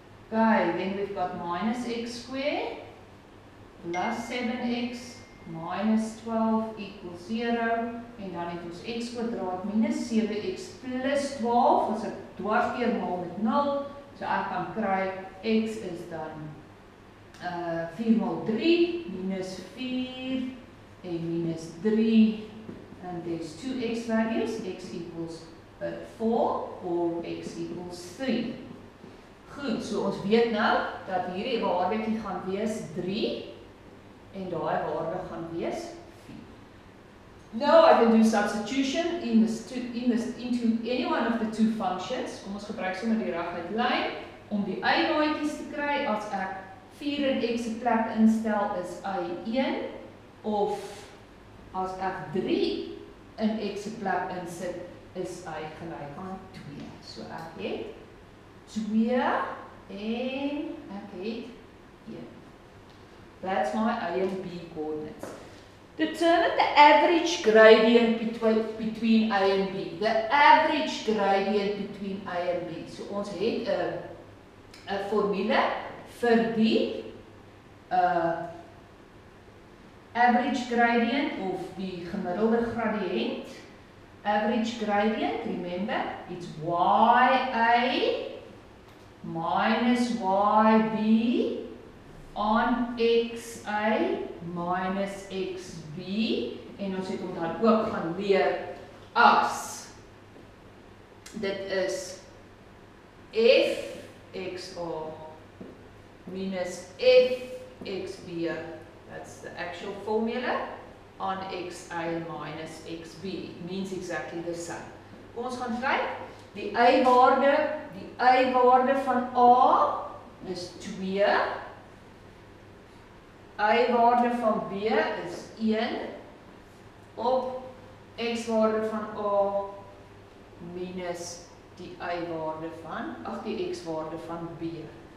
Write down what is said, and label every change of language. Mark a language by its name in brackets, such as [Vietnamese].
[English] Okay, then we've got minus x squared plus 7x minus 12 equals 0, [Afrikaans] en dan het ons x kwadraat minus 7x plus 12, as ek dwarsdeur maal met 0, so ek kan kry x is dan 4 maal 3, minus 4, en minus 3, [English] and there's two x values, x equals 4 or x equals 3. [Afrikaans] Goed, so ons weet nou dat hierdie waardetjie gaan wees 3 en daai waarde gaan wees 4. [English] Now I can do substitution into any one of the two functions. [Afrikaans] Kom ons gebruik sommer die reguit lyn om die y-maatjies te kry. As ek 4 in x se plek instel is y1 of as ek 3 in x se plek insit is y gelyk aan 2. So ek het 2 en ek het 1. [English] That's my A and B coordinates. Determine the average gradient between A and B. The average gradient between A and B. [Afrikaans] So ons het 'n formule vir die average gradient of die gemiddelde gradient. [English] Average gradient, remember, it's YA minus YB on XA minus XB. [Afrikaans] En ons het dan ook gaan leer as dit is FXA minus FXB. [English] That's the actual formula on XA minus XB. It means exactly the same. [Afrikaans] Kom ons gaan kyk. Die y-waarde van A is 2. Y-waarde van B is 1 op x-waarde van A minus die y-waarde van, die x-waarde van B.